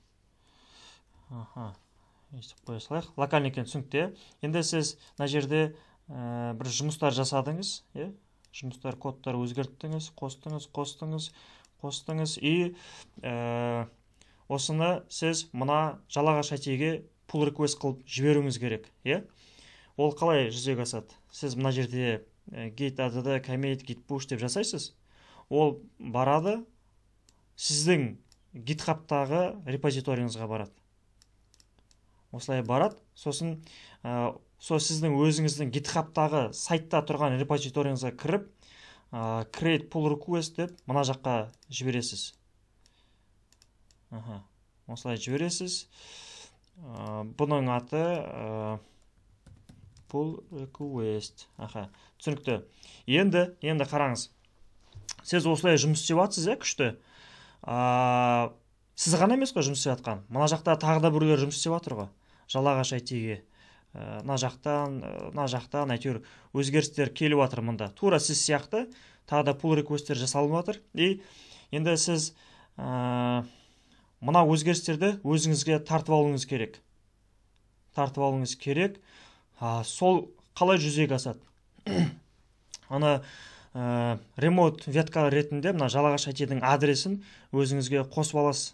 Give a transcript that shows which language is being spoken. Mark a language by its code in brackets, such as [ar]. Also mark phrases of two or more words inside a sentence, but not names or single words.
[kk] Естіп қоя салайық. Локальный екен түсінікті. Енді сіз мына жерде бір жұмыстар жасадыңыз, жұмыстар, кодтар өзгерттіңіз, қостыңыз, и осыны сіз мына жалағаш IT-ге [en] pull request [kk] қылып жіберуіңіз керек. Ол қалай жүзеге асады? Сіз мына жерде [en] git add, [kk] commit, [en] git push [kk] деп жасайсыз. Ол барады, сіздің GitHub'тағы репозиторияңызға барады. Осылай барады, сосын сіздің өзіңіздің GitHub'тағы сайтта тұрған репозиторияңызға кіріп, [en] create pull request [kk] деп мына жаққа жібересіз. Осылай жібересіз. Бұның аты [en] pull request. [kk] Түсінікті. Енді қараңыз. Сіз осылай жұмыс істеп жатсыз, күшті. Сіз ғана емес қой жұмыс істеп жатқан. Мына жақта тағы да біреулер жұмыс істеп жатыр ғой. Жалағаш IT-ге. Мына жақтан әйтеуір өзгерістер келіп жатыр мұнда. Тура сіз сияқты тағы да [en] pull request- [kk] тер жасалып жатыр. И енді сіз мына өзгерістерді өзіңізге тартып алуыңыз керек. Сол қалай жүзеге асады? Аны remote ветка ретінде мына жалағаш IT-дің адресін өзіңізге қосып аласыз.